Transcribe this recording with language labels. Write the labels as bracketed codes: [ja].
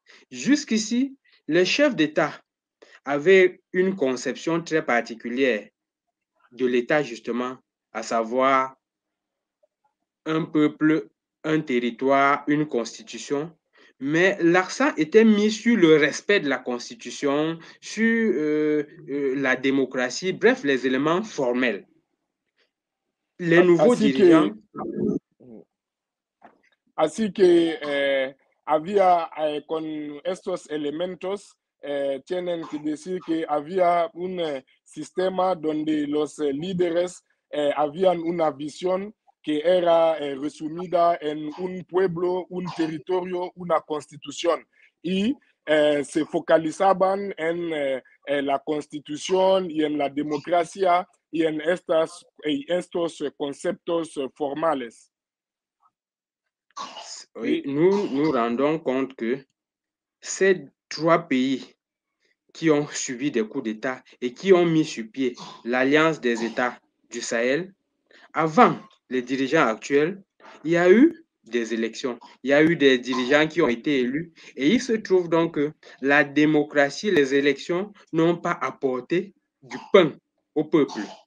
[fr] Jusqu'ici, les chefs d'État avaient une conception très particulière de l'État, justement, à savoir un peuple, un territoire, une constitution, mais l'accent était mis sur le respect de la constitution, sur la démocratie, bref, les éléments formels. Les nouveaux dirigeants... [es] Así que había con estos elementos, tienen que decir que había un sistema donde los líderes habían una visión que era resumida en un pueblo, un territorio, una constitución. Y se focalizaban en la constitución y en la democracia y en estos conceptos formales. [fr] Oui, nous nous rendons compte que ces trois pays qui ont subi des coups d'État et qui ont mis sur pied l'Alliance des États du Sahel, avant les dirigeants actuels, il y a eu des élections, il y a eu des dirigeants qui ont été élus et il se trouve donc que la démocratie, les élections n'ont pas apporté du pain au peuple.